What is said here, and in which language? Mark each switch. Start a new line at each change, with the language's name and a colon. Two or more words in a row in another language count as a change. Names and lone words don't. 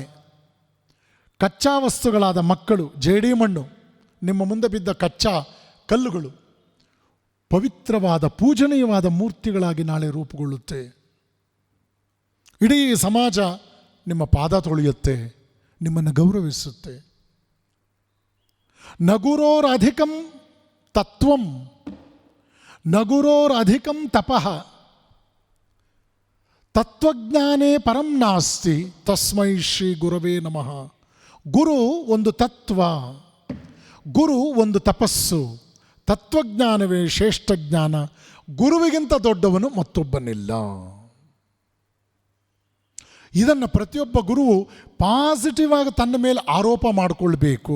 Kannada: ಕಚ್ಚಾ ವಸ್ತುಗಳಾದ ಮಕ್ಕಳು, ಜೇಡಿ ಮಣ್ಣು, ನಿಮ್ಮ ಮುಂದೆ ಬಿದ್ದ ಕಚ್ಚಾ ಕಲ್ಲುಗಳು ಪವಿತ್ರವಾದ ಪೂಜನೀಯವಾದ ಮೂರ್ತಿಗಳಾಗಿ ನಾಳೆ ರೂಪುಗೊಳ್ಳುತ್ತೆ. ಇಡೀ ಸಮಾಜ ನಿಮ್ಮ ಪಾದ ತೊಳೆಯುತ್ತೆ, ನಿಮ್ಮನ್ನು ಗೌರವಿಸುತ್ತೆ.
Sanskrit: ನಗುರೋರಧಿಕಂ ತತ್ವಂ, ನಗುರೋರಧಿಕಂ ತಪಃ, ತತ್ವಜ್ಞಾನೇ ಪರಂ ನಾಸ್ತಿ, ತಸ್ಮೈ ಶ್ರೀ ಗುರವೇ ನಮಃ.
Kannada: ಗುರು ಒಂದು ತತ್ವ, ಗುರು ಒಂದು ತಪಸ್ಸು, ತತ್ವಜ್ಞಾನವೇ ಶ್ರೇಷ್ಠ ಜ್ಞಾನ. ಗುರುವಿಗಿಂತ ದೊಡ್ಡವನು ಮತ್ತೊಬ್ಬನಿಲ್ಲ. ಇದನ್ನು ಪ್ರತಿಯೊಬ್ಬ ಗುರುವು ಪಾಸಿಟಿವ್ ಆಗಿ ತನ್ನ ಮೇಲೆ ಆರೋಪ ಮಾಡಿಕೊಳ್ಬೇಕು.